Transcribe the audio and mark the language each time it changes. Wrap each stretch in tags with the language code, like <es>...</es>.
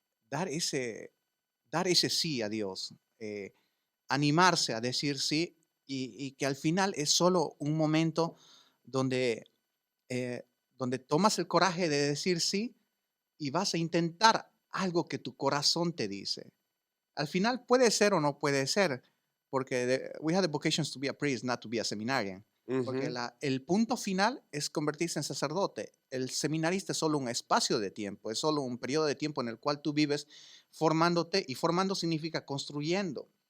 <es>Dar ese sí a Dios, animarse a decir sí y que al final es solo un momento donde tomas el coraje de decir sí y vas a intentar algo que tu corazón te dice. Al final puede ser o no puede ser, porque</es> <en>we have the vocations to be a priest, not to be a seminarian.</en> <es>Porque Mhm. el punto final es convertirse en sacerdote. El seminarista es solo un espacio de tiempo, es solo un periodo de tiempo en el cual tú vives formándote, y formando significa construyendo.</es>